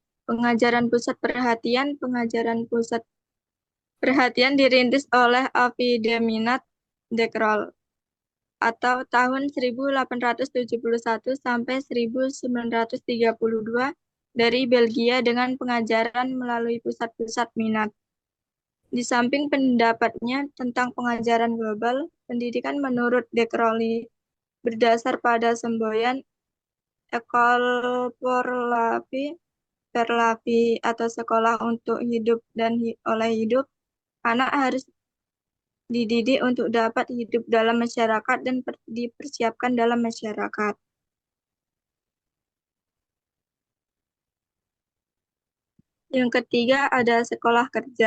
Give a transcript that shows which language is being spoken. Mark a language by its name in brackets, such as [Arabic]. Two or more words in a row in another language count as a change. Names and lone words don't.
[Indonesian] Pengajaran pusat perhatian dirintis oleh Avideminat de Croo atau tahun 1871 sampai 1932 dari Belgia dengan pengajaran melalui pusat-pusat minat. Di samping pendapatnya tentang pengajaran global, pendidikan menurut de Croo berdasar pada semboyan [French] École pour la vie, per la vie [Indonesian] atau sekolah untuk hidup dan oleh hidup. Anak harus dididik untuk dapat hidup dalam masyarakat dan dipersiapkan dalam masyarakat. Yang ketiga ada sekolah kerja.